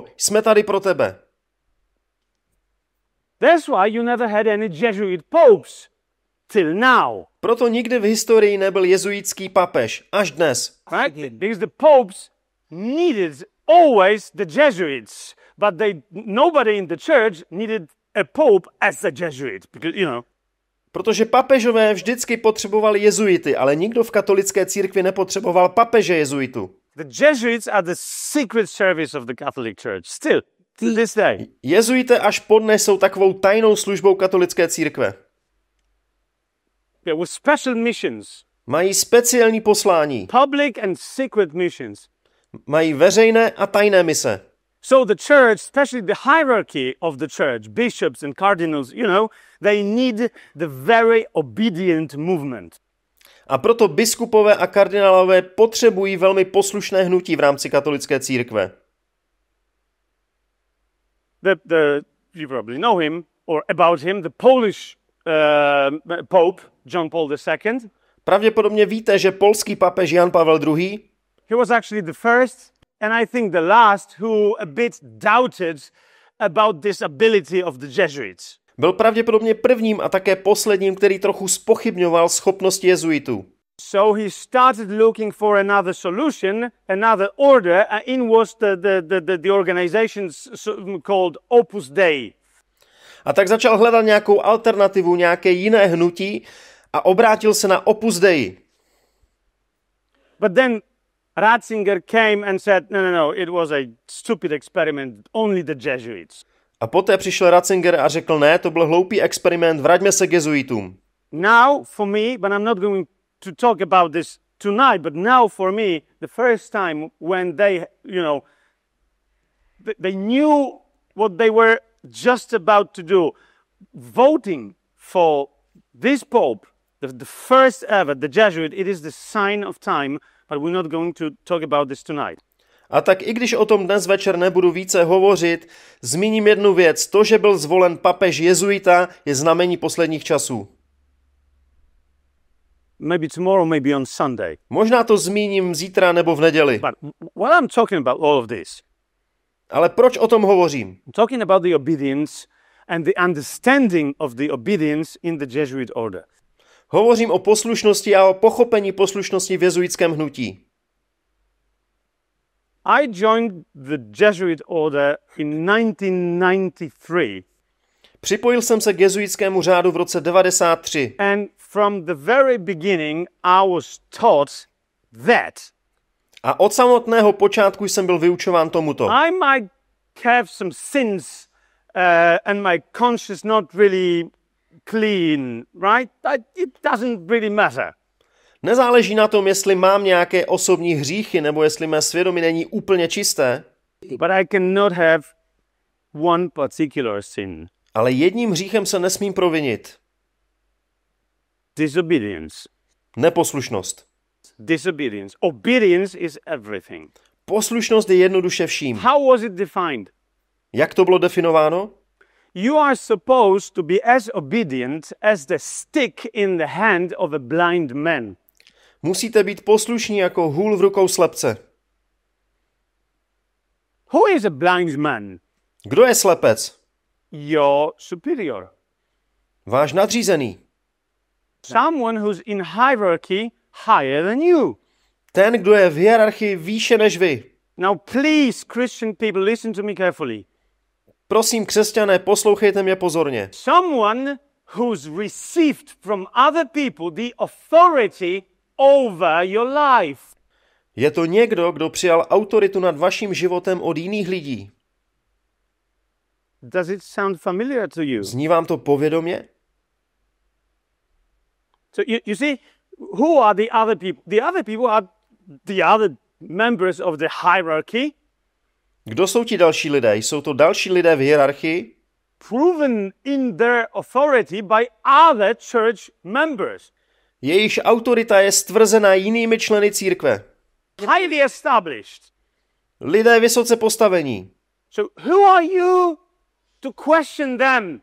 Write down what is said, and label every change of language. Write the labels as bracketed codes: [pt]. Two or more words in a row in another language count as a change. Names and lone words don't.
[cs] Jsme tady pro tebe. [en] That's why you never had any Jesuit popes till now. [cs] Proto nikdy v historii nebyl jezuitský papež, až dnes. [en] Right? Because the popes needed always the Jesuits, but nobody in the church needed a pope as a Jesuit, because, [cs] Protože papežové vždycky potřebovali jezuity, ale nikdo v katolické církvi nepotřeboval papeže jezuitu. [en] The Jesuits are the secret service of the Catholic Church, still, to this day. [cs] Jezuité až podnes jsou takovou tajnou službou katolické církve. [en] With special missions. [cs] Mají speciální poslání. [en] Public and secret missions. [cs] Mají veřejné a tajné mise. [en] So the church, especially the hierarchy of the church, bishops and cardinals, they need the very obedient movement. [cs] A proto biskupové a kardinálové potřebují velmi poslušné hnutí v rámci katolické církve. [en] You probably know him, or about him, the Polish Pope, John Paul II. [cs] Pravděpodobně víte, že polský papež Jan Pavel II. [en] He was actually the first, and I think the last, who a bit doubted about this ability of the Jesuits. [cs] Byl pravděpodobně prvním a také posledním, který trochu zpochybňoval schopnosti jezuitů. [en] So he started looking for another solution, another order, and in was the organization called Opus Dei. [cs] A tak začal hledat nějakou alternativu, nějaké jiné hnutí a obrátil se na Opus Dei. [en] But then Ratzinger came and said, no, it was a stupid experiment, only the Jesuits. [cs] A poté přišel Ratzinger a řekl, ne, to byl hloupý experiment, vraťme se k jezuitům. [en] Now for me, but I'm not going to talk about this tonight, but now for me, the first time when they knew what they were just about to do, voting for this Pope, the first ever, the Jesuit, it is the sign of time, but we're not going to talk about this tonight. [cs] A tak i když o tom dnes večer nebudu více hovořit, zmíním jednu věc. To, že byl zvolen papež jezuita, je znamení posledních časů. [en] Maybe tomorrow, maybe on Sunday. [cs] Možná to zmíním zítra nebo v neděli. [en] But what I'm talking about all of this. [cs] Ale proč o tom hovořím? [en] I'm talking about the obedience and the understanding of the obedience in the Jesuit order. [cs] Hovořím o poslušnosti a o pochopení poslušnosti v jezuitském hnutí. [en] I joined the Jesuit order in 1993. [cs] Připojil jsem se k jezuitskému řádu v roce 1993. [en] And from the very beginning I was taught that. A od samotného počátku jsem byl vyučován tomuto. I might have some sins and my conscience not really clean, right? It doesn't really matter. [cs] Nezáleží na tom, jestli mám nějaké osobní hříchy, nebo jestli mé svědomí není úplně čisté. [en] But I cannot have one particular sin. [cs] Ale jedním hříchem se nesmím provinit. [en] Disobedience. [cs] Neposlušnost. [en] Disobedience. Obedience is everything. [cs] Poslušnost je jednoduše vším. [en] How was it defined? [cs] Jak to bylo definováno? [en] You are supposed to be as obedient as the stick in the hand of a blind man. [cs] Musíte být poslušní jako hůl v rukou slepce. [en] Who is a blind man? [cs] Kdo je slepec? [en] Your superior. [cs] Váš nadřízený. [en] Someone who's in hierarchy higher than you. [cs] Ten, kdo je v hierarchii výše než vy. [en] Now please, Christian people, listen to me carefully. [cs] Prosím, křesťané, poslouchejte mě pozorně. [en] Someone who's received from other people the authority over your life. [cs] Je to někdo, kdo přijal autoritu nad vaším životem od jiných lidí. [en] Does it sound familiar to you? [cs] Zní vám to povědomě? [en] So you see, who are the other people? The other people are the other members of the hierarchy. [cs] Kdo jsou ti další lidé? Jsou to další lidé v hierarchii, [en] Proven in their authority by other church members. [cs] jejichž autorita je stvrzena jinými členy církve. [en] Highly established. [cs] Lidé vysoce postavení. [en] So who are you to question them?